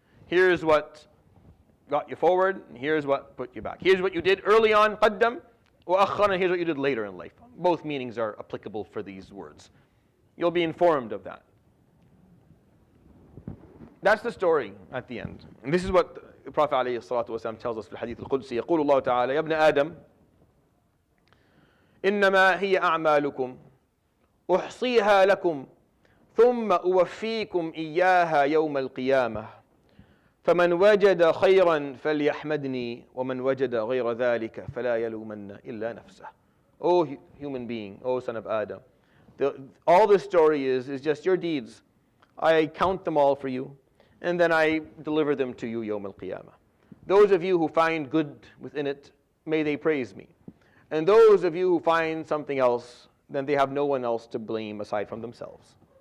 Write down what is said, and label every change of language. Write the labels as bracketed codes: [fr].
[en] Here's what got you forward, and here's what put you back. Here's what you did early on, [ar] qaddam, wa akhar, [en] and here's what you did later in life. Both meanings are applicable for these words. You'll be informed of that. That's the story at the end. And this is what the Prophet ﷺ tells us in the Hadith al-Qudsi. [ar] يقول الله تعالى: يا ابن آدم إنما هي أعمالكم أحصيها لكم ثم أوفيكم إياها يوم القيامة فمن وجد خيرا فليحمدني ومن وجد غير ذلك فلا يلومن إلا نفسه. [en] O human being, O son of Adam, all this story is just your deeds. I count them all for you, and then I deliver them to you Yawm al-Qiyamah. Those of you who find good within it, may they praise me. And those of you who find something else, then they have no one else to blame aside from themselves.